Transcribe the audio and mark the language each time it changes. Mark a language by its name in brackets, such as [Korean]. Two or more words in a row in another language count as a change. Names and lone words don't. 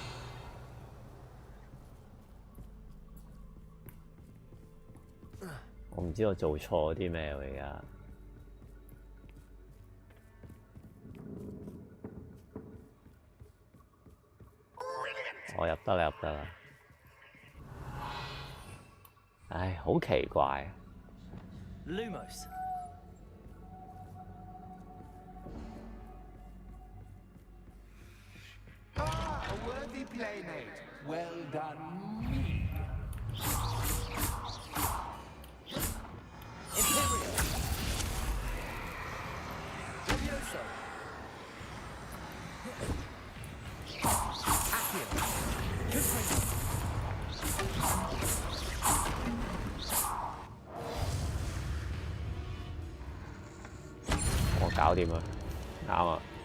[Cantonese] 我唔知我做錯啲咩喎而家。我入得啦，入得啦。唉，好奇怪。 [English] Lumos. Ah, a worthy playmate. Well done, me. Imperial. Levioso. Accio. Confringo. [Cantonese] 我搞掂啦，啱啊！